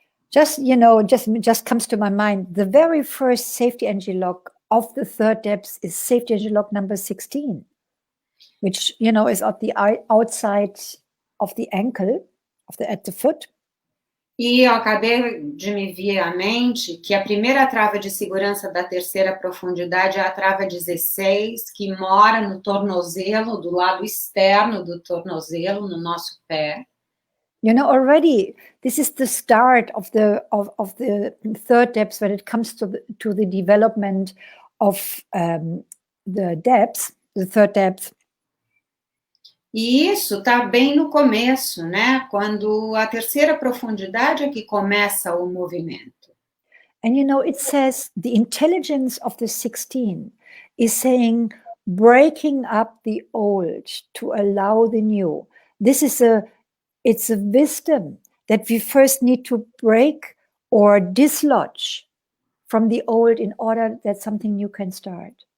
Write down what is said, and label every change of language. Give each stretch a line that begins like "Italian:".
English: Just comes to my mind, the very first safety energy lock of the third depth is safety energy lock number 16, which, is at the outside of the ankle, at the foot.
Portuguese: E eu acabei de me vir à mente que a primeira trava de segurança da terceira profundidade é a trava 16, que mora no tornozelo, do lado externo do tornozelo, no nosso pé.
English: Already this is the start of the third depth when it comes to the development of the depth, the third depth.
Portuguese: E isso está bem no começo, né? Quando a terceira profundidade é que começa o movimento.
English: And it says the intelligence of the 16 is saying breaking up the old to allow the new. It's a wisdom that we first need to break or dislodge from the old in order that something new can start.